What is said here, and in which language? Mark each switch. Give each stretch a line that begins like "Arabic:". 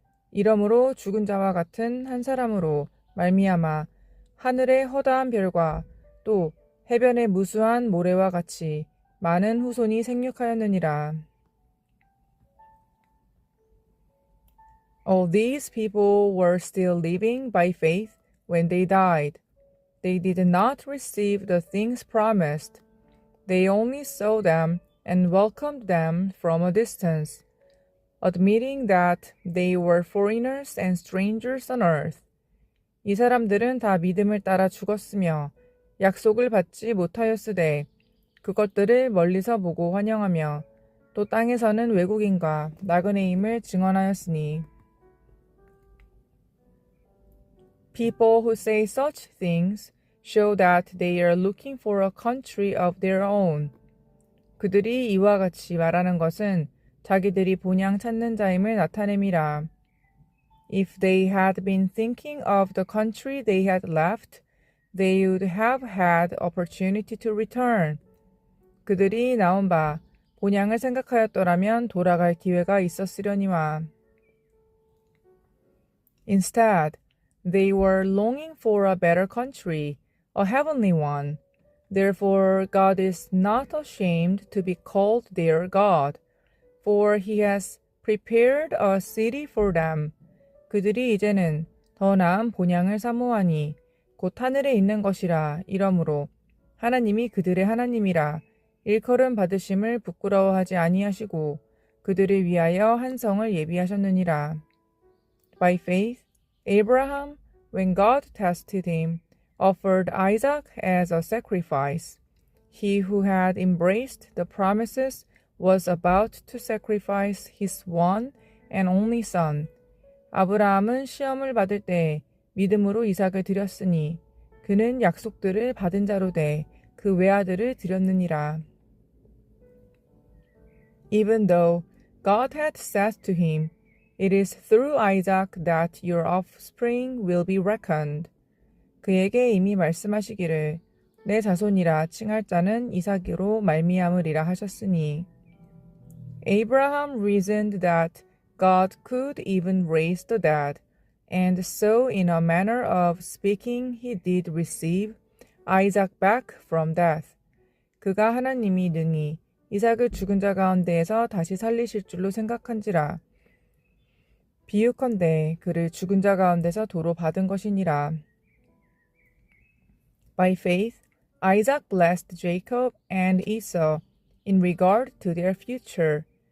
Korean: 이러므로 죽은 자와 같은 한 사람으로 말미암아 하늘의 허다한 별과 또 해변의 무수한 모래와 같이 많은 후손이 생육하였느니라.
English: All these people were still living by faith when they died. They did not receive the things promised. They only saw them and welcomed them from a distance, admitting that they were foreigners and strangers on earth.
Korean: 이 사람들은 다 믿음을 따라 죽었으며 약속을 받지 못하였으되 그것들을 멀리서 보고 환영하며 또 땅에서는 외국인과 나그네임을 증언하였으니.
English: People who say such things show that they are looking for a country of their own.
Korean: 그들이 이와 같이 말하는 것은 자기들이 본향 찾는 자임을 나타냄이라.
English: If they had been thinking of the country they had left, they would have had opportunity to return.
Korean: 그들이 나온 바 본향을 생각하였더라면 돌아갈 기회가 있었으려니와.
English: Instead, they were longing for a better country, a heavenly one. Therefore, God is not ashamed to be called their God, for he has prepared a city for them.
Korean: 그들이 이제는 더 나은 본향을 사모하니 곧 하늘에 있는 것이라 이러므로 하나님이 그들의 하나님이라 일컬음 받으심을 부끄러워하지 아니하시고 그들을 위하여 한 성을 예비하셨느니라.
English: By faith, Abraham, when God tested him, offered Isaac as a sacrifice. He who had embraced the promises was about to sacrifice his one and only son.
Korean: 아브라함은 시험을 받을 때 믿음으로 이삭을 드렸으니 그는 약속들을 받은 자로 돼 그 외아들을 드렸느니라.
English: Even though God had said to him, It is through Isaac that your offspring will be reckoned.
Korean: 그에게 이미 말씀하시기를 내 자손이라 칭할 자는 이삭으로 말미암으리라 하셨으니.
English: Abraham reasoned that God could even raise the dead, and so in a manner of speaking he did receive Isaac back from death.
Korean: 그가 하나님이 능히 이삭을 죽은 자 가운데에서 다시 살리실 줄로 생각한지라. 비유컨대 그를 죽은 자 가운데서 도로 받은 것이니라.
English: By faith, Isaac blessed Jacob and Esau in regard to their future.